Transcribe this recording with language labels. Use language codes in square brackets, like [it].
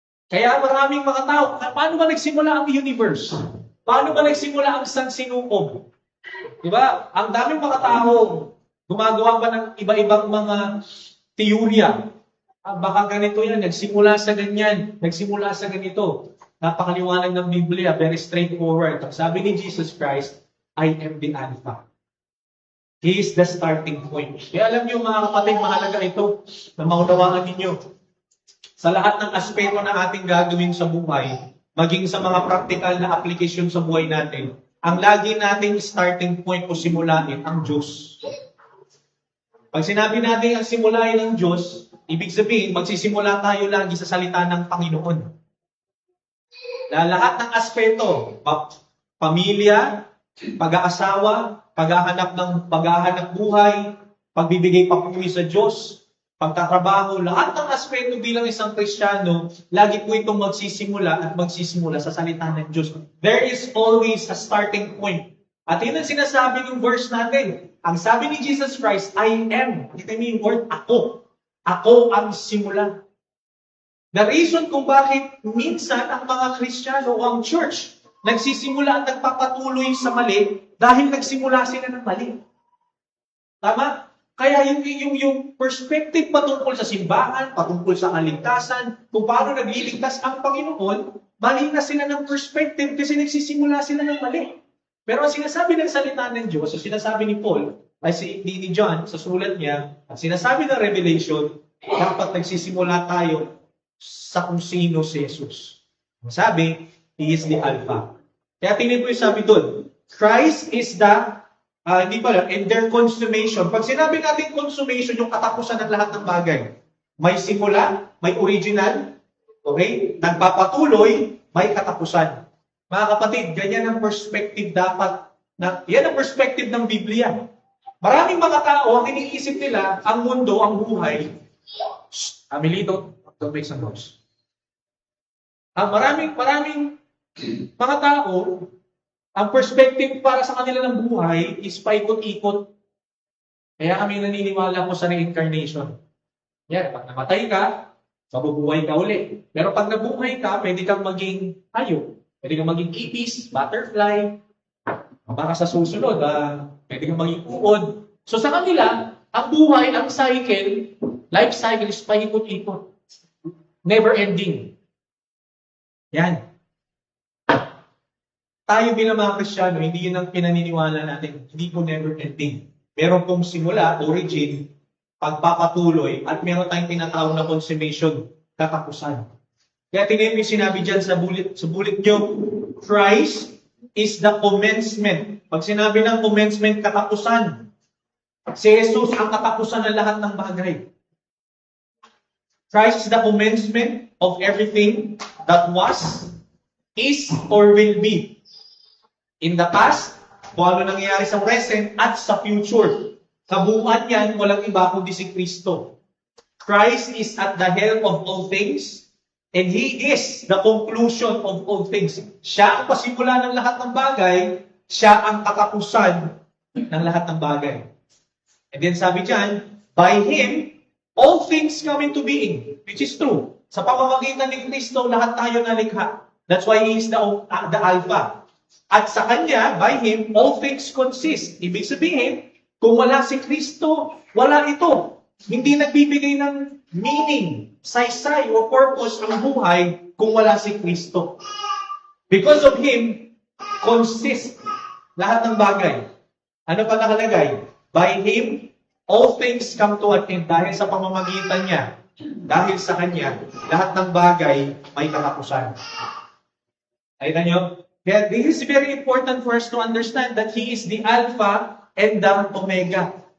[tl] Kaya maraming mga tao, paano ba nagsimula ang universe? Paano ba nagsimula ang sansinukob? Diba? Ang daming mga tao, gumagawa pa ng iba-ibang mga teorya. Baka ganito yan, nagsimula sa ganyan, nagsimula sa ganito. Napakaliwanag ng Biblia, [en] very straightforward. [tl] Sabi ni Jesus Christ, [en] I am the Alpha. He is the starting point. [tl] Kaya alam niyo mga kapatid, mahalaga ito na maunawaan ninyo. Sa lahat ng aspeto na ating gagawin sa buhay, maging sa mga practical na application sa buhay natin, ang lagi nating starting point o simulain ang Diyos. Pag sinabi natin ang simulain ng Diyos, ibig sabihin, magsisimula tayo lagi sa salita ng Panginoon. Na lahat ng aspeto, pamilya, pag-aasawa, paghahanap buhay, pagbibigay papuri sa Diyos, pagtatrabaho, lahat ng aspeto bilang isang Kristiyano, lagi po itong magsisimula sa salita ng Diyos. [en] There is always a starting point. [tl] At yun ang sinasabi ng verse natin. Ang sabi ni Jesus Christ, [en] I am. [tl] Kita niyo yung word, ako. Ako ang simula. [en] The reason [tl] kung bakit minsan ang mga Kristiyano o ang church nagsisimula at nagpapatuloy sa mali dahil nagsimula sila ng mali. Tama? Kaya yung perspective patungkol sa simbahan, patungkol sa kaligtasan, kung paano nagliligtas ang Panginoon, mali na sila ng perspective kasi nagsisimula sila ng mali. Pero ang sinasabi ng salita ng Diyos, ang sinasabi ni Paul, ni John, sa sulat niya, ang sinasabi ng Revelation, dapat nagsisimula tayo sa kung sino si Jesus. Sabi, [en] He is the Alpha. [tl] Kaya tingnan po yung sabi doon, [en] Christ is the, and their consummation. [tl] Pag sinabi natin consummation, yung katapusan ng lahat ng bagay. May simula, may original, okay? Nagpapatuloy, may katapusan. Mga kapatid, ganyan ang perspective dapat. Yan ang perspective ng Biblia. Maraming mga tao, ang iniisip nila, ang mundo, ang buhay. [en] Amilito, don't make some noise. [tl] Maraming mga tao, ang perspective para sa kanila ng buhay is paikot-ikot. Kaya kami naniniwala po sa reincarnation. Yan, pag namatay ka, mabubuhay ka uli. Pero pag nabuhay ka, pwede kang maging hayop. Pwede kang maging ipis, butterfly. Baka sa susunod, pwede kang maging uod. So sa kanila, ang buhay, ang cycle, life cycle is paikot-ikot. [en] Never ending. [tl] Yan. Tayo bilang mga Kristiyano, hindi yun ang pinaniniwala natin. Hindi po never ending. Meron pong simula, origin, pagpapatuloy, at meron tayong tinatawag na consummation, katapusan. Kaya tingnan mo yung sinabi dyan sa bulit nyo, [en] Christ is the commencement. [tl] Pag sinabi ng commencement, katapusan. Si Jesus ang katapusan ng lahat ng bagay. [en] Christ is the commencement of everything that was, is, or will be. In the past, [tl] kung ano nangyayari sa present at sa future. Kabuuan yan, walang iba kundi si Kristo. [en] Christ is at the helm of all things, and He is the conclusion of all things. [tl] Siya ang pasimula ng lahat ng bagay, siya ang katapusan ng lahat ng bagay. [en] And then [tl] sabi dyan, [en] by Him, all things come into being, which is true. [tl] Sa pamamagitan ni Kristo, lahat tayo nalikha. [en] That's why He is the Alpha. [tl] At sa Kanya, [en] by Him, all things consist. [tl] Ibig sabihin, kung wala si Kristo, wala ito. Hindi nagbibigay ng meaning, saysay, o purpose ang buhay kung wala si Kristo. [en] Because of Him, [tl] consist lahat ng bagay. Ano pa nakalagay? [en] By Him, all things come to an end. [tl] Dahil sa pamamagitan niya, dahil sa Kanya, lahat ng bagay may katapusan. Ayun na nyo? Kaya [en] this is very important for us to understand that He is the Alpha and the Omega.